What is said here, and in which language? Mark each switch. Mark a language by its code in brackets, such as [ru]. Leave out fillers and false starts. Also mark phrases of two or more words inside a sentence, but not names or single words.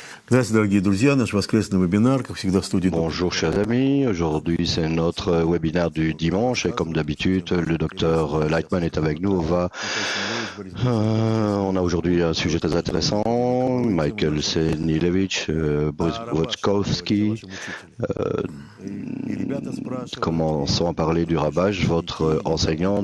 [ru] Здравствуйте, дорогие друзья. Наш воскресный вебинар, как всегда, в студии. [fr] Bonjour chers amis, aujourd'hui c'est notre webinaire du dimanche et comme d'habitude le docteur Lightman est avec nous. On a aujourd'hui un sujet très intéressant, Michael Senilevich, Boris Wojtkowski. Commençons à parler du Rabbah, votre enseignant.